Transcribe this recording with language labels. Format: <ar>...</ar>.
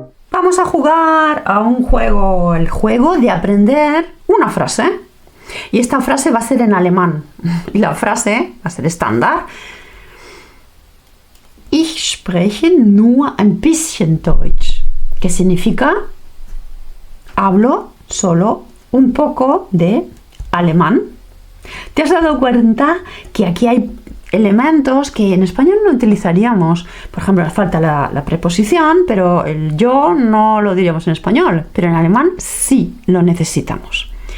<es>Vamos a jugar a un juego, el juego de aprender una frase. Y esta frase va a ser en alemán. Y la frase va a ser estándar.</es> <de>Ich spreche nur ein bisschen Deutsch.</de> <es>¿Qué significa? Hablo solo un poco de alemán. ¿Te has dado cuenta que aquí hay elementos que en español no utilizaríamos? Por ejemplo, falta la preposición, pero el yo no lo diríamos en español, pero en alemán sí lo necesitamos.</es>